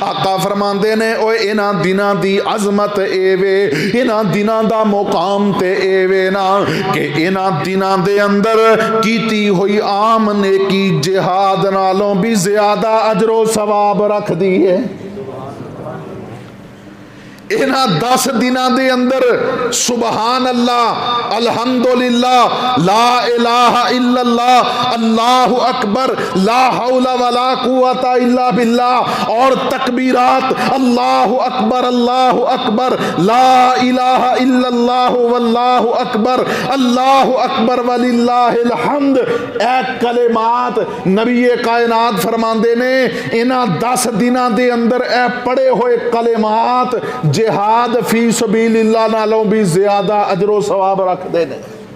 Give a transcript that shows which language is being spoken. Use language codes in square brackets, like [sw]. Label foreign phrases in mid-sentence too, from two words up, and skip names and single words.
[pa] آقا فرماندے نے اوئے انہاں دناں دی عظمت ایوے، انہاں دناں دا مقام تے ایوے نا کہ انہاں دناں دے اندر کیتی ہوئی عام نیکی جہاد نالوں بھی زیادہ اجر و ثواب رکھ دی ہے. انہاں 10 دناں دے اندر [ar] سبحان الله، الحمد لله، لا إله إلا الله، الله أكبر، لا حول ولا قوة إلا بالله اور تكبيرات الله أكبر، لا إله إلا الله والله أكبر ولله الحمد. [pa] اے کلمات نبی کائنات فرماندے نے انہاں 10 دناں دے اندر اے پڑھے ہوئے کلمات [ar] جهاد في سبيل الله [pa] نالوں بھی زیادہ اجر و ثواب رکھتے ہیں.